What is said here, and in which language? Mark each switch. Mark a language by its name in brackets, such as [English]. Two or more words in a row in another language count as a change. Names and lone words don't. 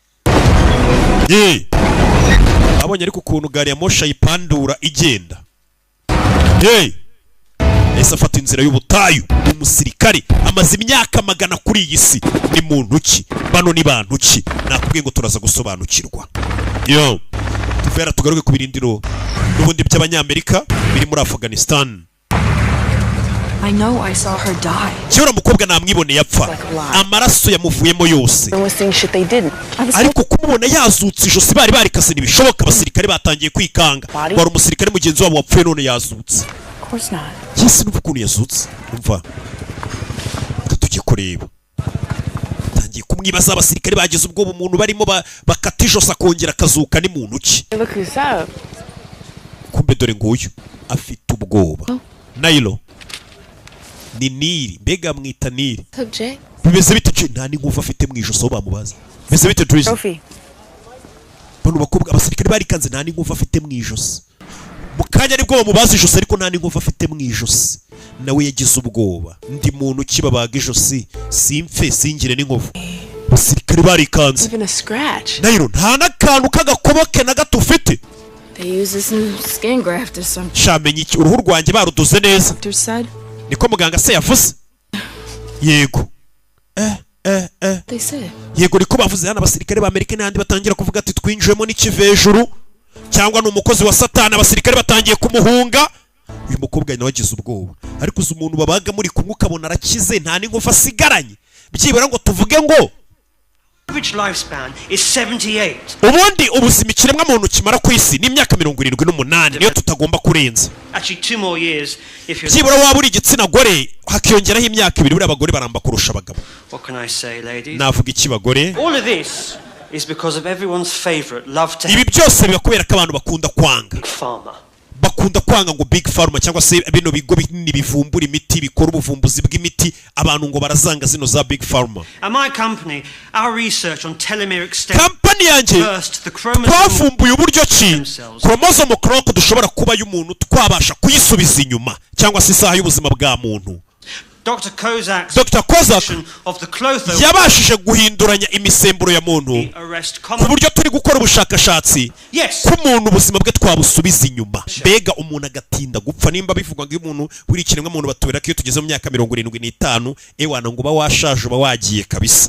[Kinyarwanda] abonye ariko ukuntu gari ya mosha yipandura igenda ese afata inzira y'ubutayu umusirikare amaze imyaka 100 kuri iyi si ni muntu ki bano ni bantu ki nakubwiye ngo turaza gusobanukirwa tuvera tugaruke ku birindiro n'ubundi by'abanyamerika biri muri Afghanistan [English] I know I saw her die. [Kinyarwanda] Cyora mukobwa namwibone yapfa. Amaraso yamuvuyemo yose. Ariko kumubona yazutse ijosi bari barikase nibishoboka abasirikare batangiye kwikanga. Wari umusirikare mugenzi wabo wapfuye none yazutse. [English] Of course not. [Kinyarwanda] Yesi n'ukuntu yazutse. Umva. Tugiye kureba. Tangiye kumwibaza abasirikare bagize ubwo umuntu barimo bakata ijosi akongera akazuka ni muntu ki. [English] Look who's up. [Kinyarwanda] Kumbe dore nguyu afite ubwoba. Nailo. Ni Niri, mbega mwita Niri. Bimeze bite je nta n'inkuva afite mu ijosi bamubaza. Bimeze bite Drizzy? Bano bakobwa abasirikare barikanze nta n'inkuva afite mu ijosi. Mukanya nibwo bamubaza ijosi ariko nta n'inkuva afite mu ijosi. Nawe yagize ubwoba. Ndi muntu kibabaga ijosi, simfe singire n'inkovu. Abasirikare barikanze. Nailo nta n'akantu k'agakoboke na gato ufite. [English] They use this new skin graft or something. [Kinyarwanda] Shamenye iki uruhu rwanjye barudoze neza. Niko muganga se yavuze. Yego. [English] They said. [Kinyarwanda] Yego niko bavuze hano abasirikare ba Amerika n'andi batangira kuvuga ati twinjwemo n'ikivejuru cyangwa n'umukozi wa Satani abasirikare batangiye kumuhunga. Uyu mukobwa nawe wagize ubwoba. Ariko uzi umuntu babaga muri kumwe ukabona arakize nta n'inkovu asigaranye. Byibura ngo tuvuge ngo [English] average lifespan is 78. [Kinyarwanda] Ubundi ubuzima ikiremwa muntu kimara ku isi ni imyaka 78 niyo tutagomba kurenza. [English] Actually 2 more years if you're [Kinyarwanda] Byibura waba uri igitsina gore hakiyongeraho imyaka 2 buri abagore baramba kurusha abagabo. [English] What can I say, ladies? [Kinyarwanda] Navuga iki bagore? [English] All of this is because of everyone's favorite love to [Kinyarwanda] Ibi byose bibakubera ko abantu bakunda kwanga. [English] Farmer. [Kinyarwanda] Bakunda kwanga ngo Big Pharma cyangwa se bino bigo binini bivumbura imiti bikora ubuvumbuzi bw'imiti abantu ngo barazanga zino za Big Pharma. [English] At my company, our research on telomere extension. [Kinyarwanda] Company yanjye twavumbuye uburyo ki [English] chromosome clock [Kinyarwanda] dushobora kuba y'umuntu twabasha kuyisubiza inyuma cyangwa se isaha y'ubuzima bwa muntu. Dr. Kozak [English] of the Clotho [Kinyarwanda] yabashije guhinduranya imisemburo ya muntu ku buryo turi gukora ubushakashatsi ku muntu ubuzima bwe twabusubiza inyuma. Mbega umuntu agatinda gupfa nimba bivugwa ngo umuntu buri kiremwa muntu batubera ko iyo tugeze mu myaka 75 ewana ngo ba washaje ba wagiye kabisa.